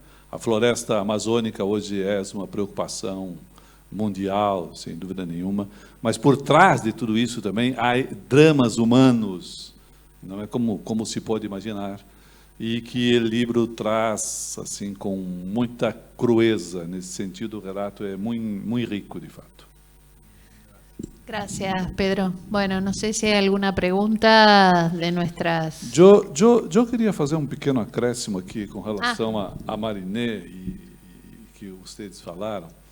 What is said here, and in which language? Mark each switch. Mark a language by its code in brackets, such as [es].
[pt] A floresta amazônica hoje é uma preocupação mundial, sem dúvida nenhuma, mas por trás de tudo isso também há dramas humanos, não é, como se pode imaginar, e que o livro traz assim com muita crueza. Nesse sentido, o relato é muito rico, de fato. [es] Gracias, Pedro. Bueno, no sé si hay alguna pregunta de nuestras... [pt] Eu queria fazer um pequeno acréscimo aqui com relação a Mariné e que vocês falaram.